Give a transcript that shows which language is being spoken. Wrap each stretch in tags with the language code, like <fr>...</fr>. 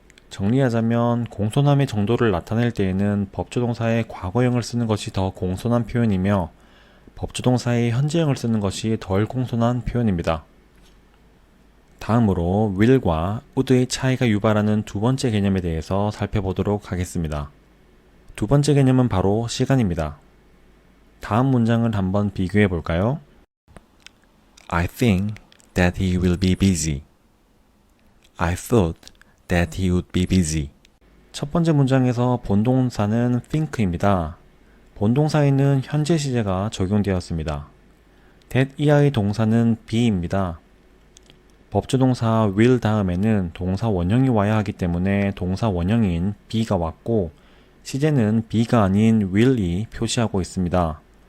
<ko>정리하자면 공손함의 정도를 나타낼 때에는 법조동사의 과거형을 쓰는 것이 더 공손한 표현이며 법조동사의 현재형을 쓰는 것이 덜 공손한 표현입니다. 다음으로 will과 would의 차이가 유발하는 두 번째 개념에 대해서 살펴보도록 하겠습니다. 두 번째 개념은 바로 시간입니다. 다음 문장을 한번 비교해 볼까요?</ko> <en>I think that he will be busy. I thought that he would be busy.</en> <ko>첫 번째 문장에서 본동사는 think입니다. 본동사에는 현재 시제가 적용되었습니다. that 이하의 동사는 be입니다. 법조동사 will 다음에는 동사 원형이 와야 하기 때문에 동사 원형인 be가 왔고 시제는 be가 아닌 will이 표시하고 있습니다.</ko>